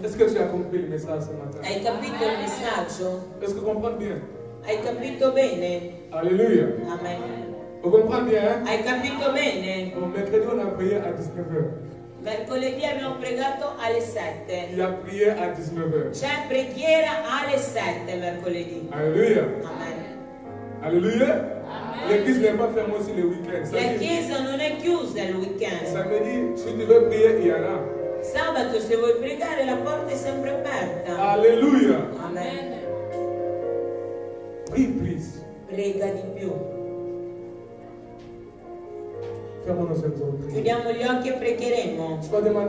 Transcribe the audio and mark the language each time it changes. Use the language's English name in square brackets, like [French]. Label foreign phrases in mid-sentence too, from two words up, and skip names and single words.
[French] Est-ce que tu as compris le message ce matin? [Italian] Hai capito il messaggio? [French] Est-ce que tu comprends bien? [Italian] Hai capito bene? [French] Alléluia. Amen. Vous comprenez bien? Hein? [Italian] Hai capito bene? [French] Bon, mercredi, on a prié à 19h. [Italian] Mercoledì abbiamo pregato alle 7. [French] Il a prié à 19h. [Italian] C'è preghiera alle 7 mercoledì. [French] Alléluia. Amen. Alléluia. L'église n'est pas fermée aussi le week-end. [Italian] La chiesa non è chiusa il weekend. [French] Samedi, si tu veux prier, il y en a. [Italian] Sabato se vuoi pregare la porta è sempre aperta. [French] Alléluia. Amen. Prie plus. [Italian] Prega di più. [French] Fermons nos yeux, nous allons prier. [Italian] Chiudiamo gli occhi e pregheremo. [French] Je vais demander